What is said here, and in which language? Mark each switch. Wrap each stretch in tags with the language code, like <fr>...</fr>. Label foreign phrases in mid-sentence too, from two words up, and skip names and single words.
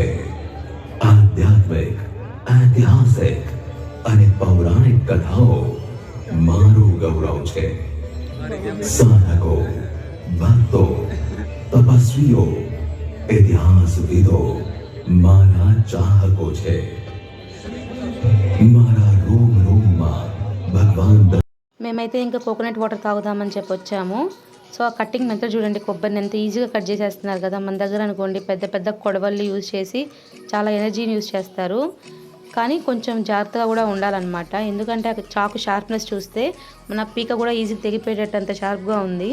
<gu>આધ્યાત્મિક, ઐતિહાસિક અને પૌરાણિક કથાઓ મારું ગૌરવ છે. સાધકો, ભક્તો, તપસ્વીઓ, ઇતિહાસવિદો મારા ચાહકો છે. મારા રોમ રોમમાં ભગવાન</gu> <te>మేమైతే ఇంకా</te> <en>coconut water</en> <te>తాగుదామని చెప్పి వచ్చాము. సో ఆ</te> <en>cutting method</en> <te>చూడండి, కొబ్బరిని ఎంత</te> <en>easyగా cut</en> <te>చేసేస్తున్నారు కదా. మన దగ్గర అనుకోండి పెద్ద పెద్ద కొడవళ్ళు యూజ్ చేసి చాలా</te> <en>energyని use</en> <te>చేస్తారు. కానీ కొంచెం జాగ్రత్తగా కూడా ఉండాలన్నమాట. ఎందుకంటే ఆ చాకు షార్ప్నెస్ చూస్తే మన పీక కూడా ఈజీగా తెగిపోయేటట్టు అంత షార్ప్గా ఉంది.</te>